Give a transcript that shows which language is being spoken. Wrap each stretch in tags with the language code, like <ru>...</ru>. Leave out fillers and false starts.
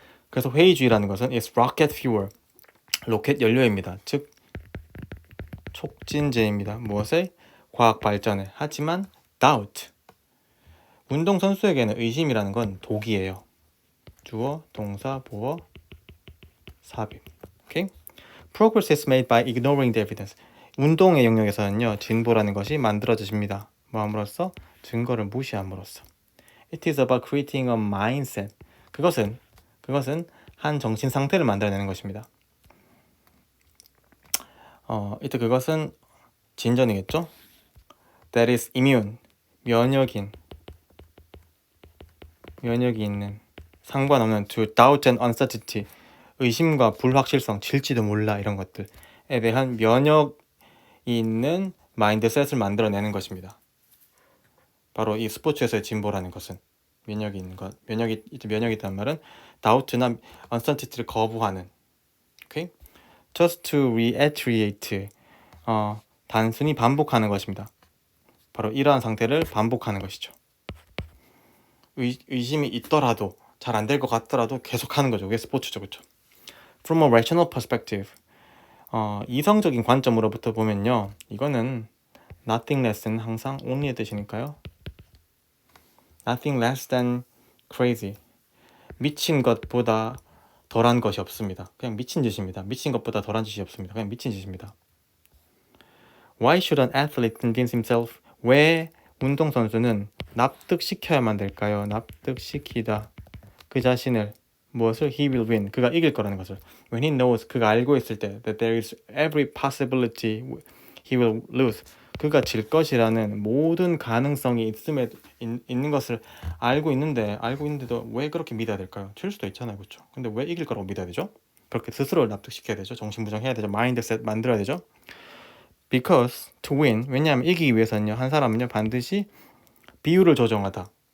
<ko>그래서 회의주의라는 것은</ko> <en>is rocket fuel,</en> <ko>로켓 연료입니다. 즉 촉진제입니다. 무엇에? 과학 발전에. 하지만 doubt, 운동선수에게는 의심이라는 건 독이에요. 주어, 동사, 보어, 삽입. 오케이?</ko> <en>Progress is made by ignoring the evidence.</en> <ko>운동의 영역에서는요, 진보라는 것이 만들어집니다. 뭐함으로써? 증거를 무시함으로써.</ko> <en>It is about creating a mindset.</en> <ko>그것은 한 정신 상태를 만들어내는 것입니다. 이때 그것은 진전이겠죠?</ko> <en>That is immune,</en> <ko>면역이 있는, 상관없는</ko> <en>to doubt and uncertainty,</en> <ko>의심과 불확실성, 질지도 몰라 이런 것들에 대한 면역이 있는 마인드셋을 만들어내는 것입니다. 바로 이 스포츠에서의 진보라는 것은 면역이 있는 것, 면역이 있다는 말은 doubt나 uncertainty를 거부하는. 오케이?</ko> <en>Just to reiterate,</en> <ko>단순히 반복하는 것입니다. 바로 이러한 상태를 반복하는 것이죠. 의심이 있더라도 잘 안 될 것 같더라도 계속하는 거죠. 그게 스포츠죠, 그렇죠?</ko> <en>From a rational perspective,</en> <ko>이성적인 관점으로부터 보면요, 이거는 nothing less는 항상 only의 뜻이니까요.</ko> <en>Nothing less than crazy.</en> <ko>미친 것보다 덜한 것이 없습니다. 그냥 미친 짓입니다. 미친 것보다 덜한 짓이 없습니다. 그냥 미친 짓입니다.</ko> <en>Why should an athlete convince himself?</en> <ko>왜 운동선수는 납득시켜야만 될까요? 납득시키다. 그 자신을 무엇을?</ko> <en>He will win.</en> <ko>그가 이길 거라는 것을.</ko> <en>When he knows,</en> <ko>그가 알고 있을 때</ko> <en>that there is every possibility he will lose.</en> <ko>그가 질 것이라는 모든 가능성이 있는 것을 알고 있는데도 왜 그렇게 믿어야 될까요? 질 수도 있잖아요, 그렇죠? 근데 왜 이길 거라고 믿어야 되죠? 그렇게 스스로를 납득시켜야 되죠. 정신부정해야 되죠. 마인드셋 만들어야 되죠.</ko> <en>Because to win,</en> <ko>왜냐하면 이기기 위해서는요, 한 사람은요 반드시 비율을 조정하다.</ko>